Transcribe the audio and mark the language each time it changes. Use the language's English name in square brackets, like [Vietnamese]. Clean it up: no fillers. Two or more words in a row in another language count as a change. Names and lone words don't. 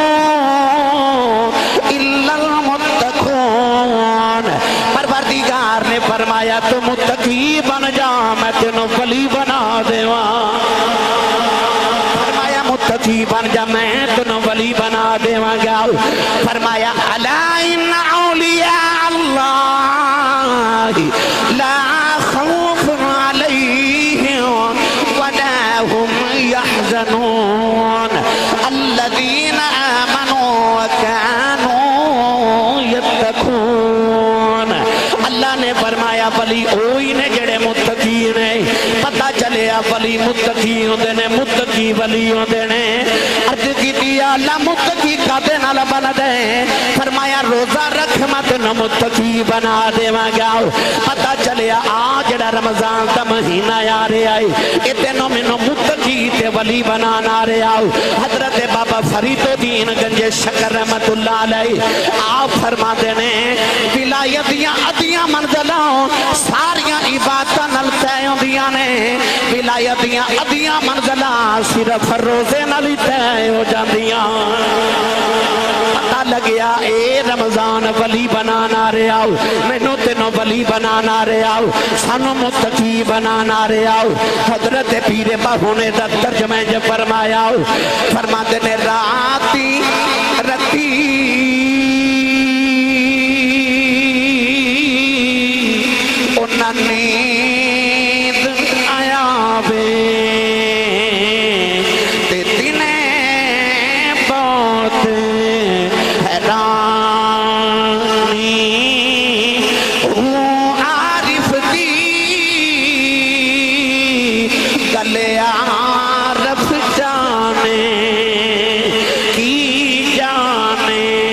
[Arabic] الا المتقون [Punjabi] پروردگار نے فرمایا تو متقی بن جا میں تینوں ولی بنا دیواں متقی بن جا میں تنو ولی بنا دیواں گا فرمایا [Arabic] الا ان اولیاء اللہ لا خوف علیہم ولا هم يحزنون الذین آمنوا وكانوا يتقون [Punjabi] اللہ نے فرمایا ولی اوہی نے جڑے متقی نے پتہ چلے ولی متقی ہوندے نے متقی ولی ہوندے نے عرض کیتی اللہ متقی کادے نال بن دے فرمایا روزہ رکھ میں تینوں متقی بنا دیواں گا پتہ چلے آ جڑا رمضان دا مہینہ آ رہا ہے اے تینوں مینوں متقی تے ولی بنانا آ رہا حضرت بابا فرید الدین گنج شکر رحمت اللہ علیہ آپ فرماتے نے ولایت دیاں ادیاں منزلاں ساریاں عبادتاں نال طے ہوندیاں نے ولایت دیاں ادیاں منزلاں صرف روزے نال طے ہو جاندیاں پتہ لگیا اے رمضان ولی بنانا رہا مینوں تینوں ولی بنانا رہا سانوں متقی بنانا رہا حضرت پیر باہو نے ترجمہ جو فرمایا فرماتے نے راتی رتی انہاں نیند آیا وے تے دنے بہت حیرانی عارف دی گلے عارف جانے کی جانے